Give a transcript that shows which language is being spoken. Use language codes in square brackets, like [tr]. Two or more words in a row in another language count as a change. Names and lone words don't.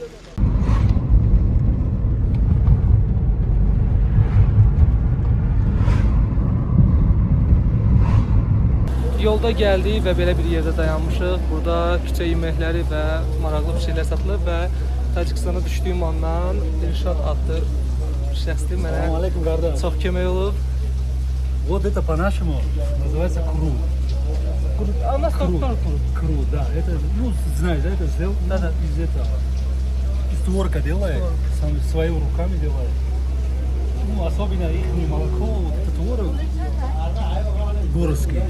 [az] Yolda gəldik və belə bir yerdə dayanmışıq. Burada küçə yeməkləri və maraqlı bir şeylər satılır və Tacikistana düşdüyüm andan İrşad adlı şəxsli mənə çox kömək olub. [ru] Вот это по-нашему называется крут. А у нас тоже крут. Крут, да. Это, ну, знаешь, да, это сделано из этого. Из творога делает, сам своими руками делает. Ну, особенно их молоко, вот это творог городский.